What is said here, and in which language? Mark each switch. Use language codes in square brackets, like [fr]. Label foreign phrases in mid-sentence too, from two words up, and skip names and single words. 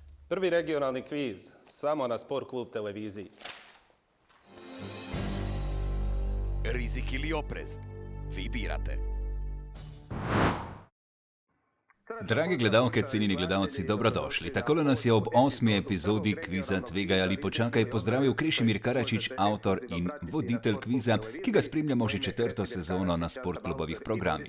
[sr] Prvi regionalni kviz, samo na Sport klub televiziji. Rizik ili oprez? Vi birate. Drage gledalke, cenjeni gledalci, dobrodošli. [sl] Takole nas je ob 8. epizodi kviza Tvegaj ali počakaj pozdravil Krešimir Karačić, avtor in voditelj kviza, ki ga spremljamo že 4. sezono na sportklubovih programih.